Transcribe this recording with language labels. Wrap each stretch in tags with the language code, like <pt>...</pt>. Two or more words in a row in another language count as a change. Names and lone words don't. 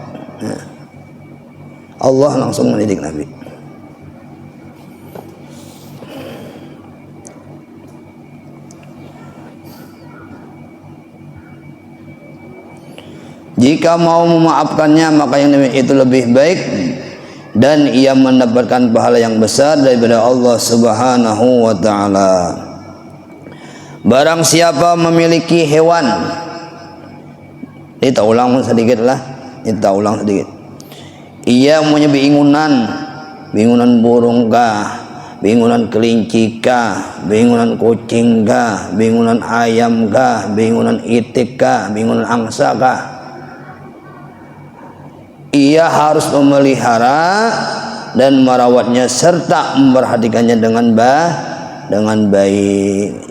<id>Allah langsung mendidik Nabi. Jika mau memaafkannya maka yang itu lebih baik dan ia mendapatkan pahala yang besar daripada Allah</id> <ar>سبحانه وتعالى.</ar> <id>Barang siapa memiliki hewan, kita ulang sedikit. Ia punya bingunan burung kah, bingunan kelinci kah, bingunan kucing kah, bingunan ayam kah, bingunan itik kah, bingunan angsa kah. Ia harus memelihara dan merawatnya serta memperhatikannya dengan baik.</id>